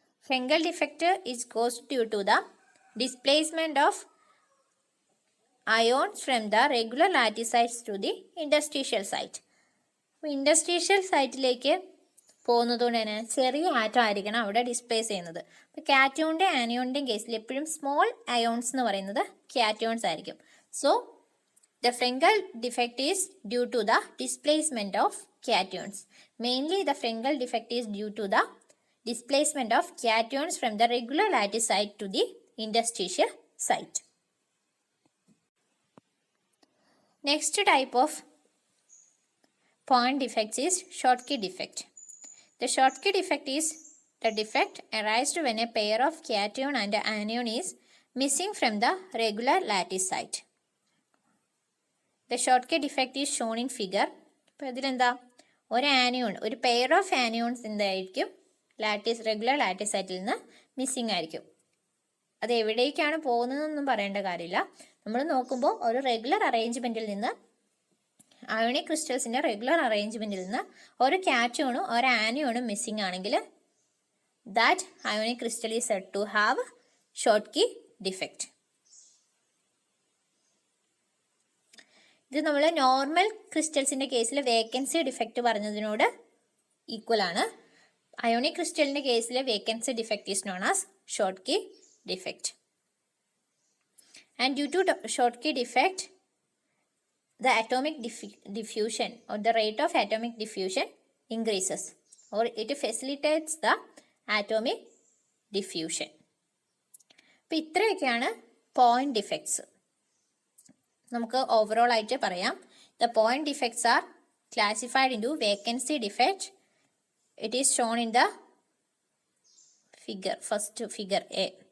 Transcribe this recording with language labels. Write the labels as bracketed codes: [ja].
[en] Frenkel defect is caused due to the displacement of ions from the regular lattice sites to the interstitial site. [ml] അപ്പോൾ ഇൻഡസ്ട്രീഷ്യൽ സൈറ്റിലേക്ക് പോകുന്നതുകൊണ്ട് തന്നെ ചെറിയ atom ആയിരിക്കണം അവിടെ displace ചെയ്യുന്നത്. അപ്പോൾ കാറ്റോണിൻ്റെയും ആനിയോണിൻ്റെയും കേസിൽ എപ്പോഴും സ്മോൾ അയോൺസ് എന്ന് പറയുന്നത് കാറ്റോൺസ് ആയിരിക്കും. [en] So the Frenkel defect is due to the displacement of cations. Mainly the Frenkel defect is due to the displacement of cations from the regular lattice site to the interstitial site. Next type of point defects is Schottky defect. The Schottky defect is the defect arised when a pair of cation and anion is missing from the regular lattice site. The Schottky defect is shown in figure. [ml] അപ്പോൾ ഇതിലെന്താ ഒരു anion, ഒരു pair of anions എന്തായിരിക്കും regular lattice സൈറ്റിൽ നിന്ന് missing ആയിരിക്കും. അത് എവിടേക്കാണ് പോകുന്നതെന്നൊന്നും പറയേണ്ട കാര്യമില്ല. നമ്മൾ നോക്കുമ്പോൾ ഒരു റെഗുലർ അറേഞ്ച്മെൻറ്റിൽ നിന്ന് അയോണിക് ക്രിസ്റ്റൽസിൻ്റെ റെഗുലർ അറേഞ്ച്മെൻറ്റിൽ നിന്ന് ഒരു കാറ്റോണും ഒരു ആനിയോണും മിസ്സിംഗ് ആണെങ്കിൽ [en] That ionic crystal is said to have Schottky defect. [ml] ഇത് നമ്മൾ നോർമൽ ക്രിസ്റ്റൽസിൻ്റെ കേസിൽ വേക്കൻസി ഡിഫക്റ്റ് പറഞ്ഞതിനോട് ഈക്വൽ ആണ്. അയോണിക് ക്രിസ്റ്റലിൻ്റെ കേസിൽ [en] Vacancy defect is known as Schottky defect. And due to Schottky defect the atomic diffusion or the rate of atomic diffusion increases or it facilitates the atomic diffusion. [ml] അപ്പോൾ ഇത്രയൊക്കെയാണ് point defects. നമുക്ക് overall ആയിട്ട് പറയാം. [en] The point defects are classified into vacancy defect. It is shown in the figure, first figure A.